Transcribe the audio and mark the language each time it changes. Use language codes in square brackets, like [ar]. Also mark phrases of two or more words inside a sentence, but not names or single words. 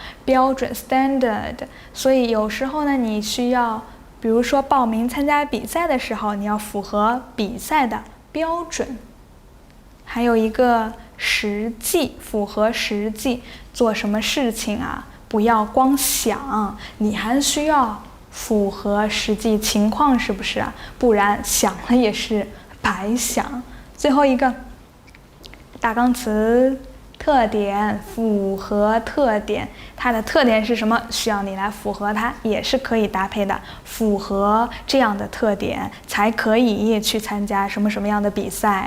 [zh] 標準 standard， 所以有時候呢你需要，比如說報名參加比賽的時候，你要符合比賽的標準。還有一個實際，符合實際，做什麼事情啊，不要光想，你還需要符合實際情況，是不是啊？不然想了也是白想。最後一個大綱詞特點，符合特點，它的特點是什麼？需要你來符合它，也是可以搭配的。符合這樣的特點，才可以去參加什麼什麼樣的比賽。